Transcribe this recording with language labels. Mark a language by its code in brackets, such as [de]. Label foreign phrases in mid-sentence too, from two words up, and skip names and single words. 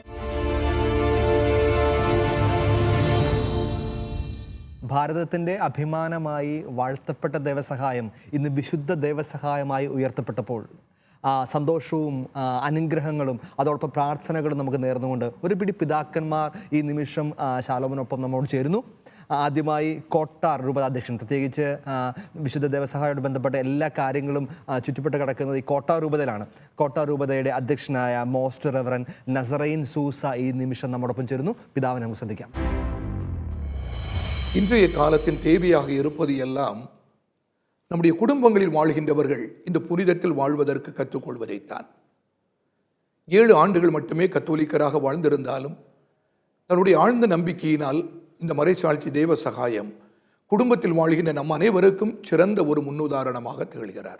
[ml] ഭാരതത്തിൻ്റെ അഭിമാനമായി വാഴ്ത്തപ്പെട്ട ദേവസഹായം ഇന്ന് വിശുദ്ധ ദേവസഹായമായി ഉയർത്തപ്പെട്ടപ്പോൾ സന്തോഷവും അനുഗ്രഹങ്ങളും അതോടൊപ്പം പ്രാർത്ഥനകളും നമുക്ക് നേർന്നുകൊണ്ട് ഒരു പിടി പിതാക്കന്മാർ ഈ നിമിഷം ശാലോമിനൊപ്പം നമ്മോട് ചേരുന്നു. ആദ്യമായി കോട്ടാർ രൂപതാധ്യക്ഷൻ, പ്രത്യേകിച്ച് വിശുദ്ധ ദേവസഹായത്തോട് ബന്ധപ്പെട്ട എല്ലാ കാര്യങ്ങളും ചുറ്റുപ്പെട്ട് കിടക്കുന്നത് ഈ കോട്ടാർ രൂപതയിലാണ്. കോട്ടാർ രൂപതയുടെ അധ്യക്ഷനായ [en] most reverend [ml] നസറൈൻ സൂസ ഈ നിമിഷം നമ്മോടൊപ്പം ചേരുന്നു. പിതാവിനെ നമുക്ക് ശ്രദ്ധിക്കാം. [ta] இன்றைய காலத்தின் தேவையாக இருப்பது எல்லாம் நம்முடைய குடும்பங்களில் வாழ்கின்றவர்கள் இந்த புனிதத்தில் வாழ்வதற்கு கற்றுக்கொள்வதைத்தான். 7 ஆண்டுகள் மட்டுமே கத்தோலிக்கராக வாழ்ந்திருந்தாலும் தன்னுடைய ஆழ்ந்த நம்பிக்கையினால் இந்த மறைசாட்சி தேவ சகாயம் குடும்பத்தில் வாழ்கின்ற நம் அனைவருக்கும் சிறந்த ஒரு முன்னுதாரணமாக திகழ்கிறார்.